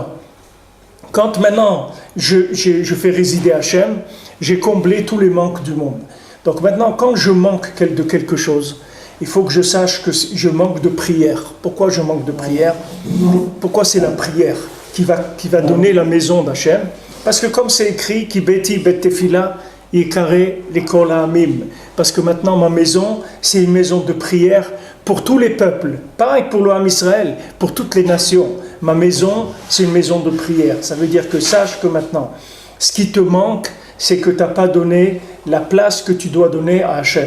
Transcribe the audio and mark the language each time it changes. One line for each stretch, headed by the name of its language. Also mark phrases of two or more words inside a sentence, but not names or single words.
French: Quand maintenant je fais résider Hachem, j'ai comblé tous les manques du monde. Donc maintenant, quand je manque de quelque chose, il faut que je sache que je manque de prière. Pourquoi je manque de prière ? Pourquoi c'est la prière qui va donner la maison d'Hachem ? Parce que comme c'est écrit,
Hebrew: כי ביתי בית תפילה יקרא לכל העמים.
French: Parce que maintenant ma maison, c'est une maison de prière pour tous les peuples. Pareil pour le
Hebrew: עם ישראל,
French: pour toutes les nations. Ma maison, c'est une maison de prière. Ça veut dire que sache que maintenant, ce qui te manque, c'est que tu n'as pas donné la place que tu dois donner à Hachem.